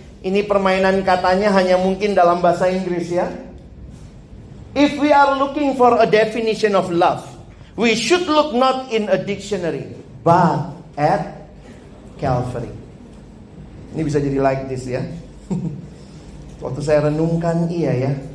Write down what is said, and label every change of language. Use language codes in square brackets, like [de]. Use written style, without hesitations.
[id] Ini permainan katanya hanya mungkin dalam bahasa Inggris ya. [en] If we are looking for a definition of love, we should look not in a dictionary, but at Calvary. [id] Ini bisa jadi [en] like this [id] ya. Waktu saya renungkan, iya ya.